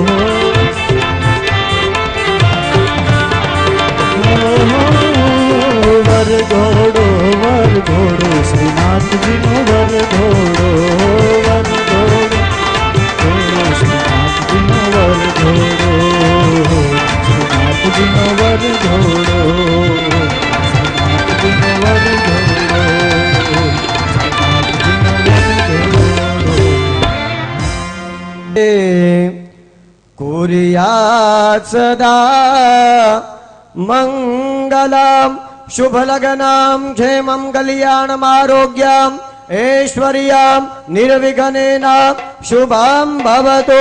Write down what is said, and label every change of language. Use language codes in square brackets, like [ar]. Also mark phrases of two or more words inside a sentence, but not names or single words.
[gu] વર ઘોડો વર ઘોડો શ્રીનાથજીનો વર ઘોડો. વર ઘોડો શ્રીનાથજીનો વર ઘોડો. શ્રીનાથજીનો વર ઘોડો. શ્રીનાથજીનો વર ઘોડો. [sa] कुर्यात् सदा मंगलम शुभ लग्नाम क्षेमं कल्याणमारोग्यम ऐश्वर्यं निर्विघ्नेन शुभं भवतु.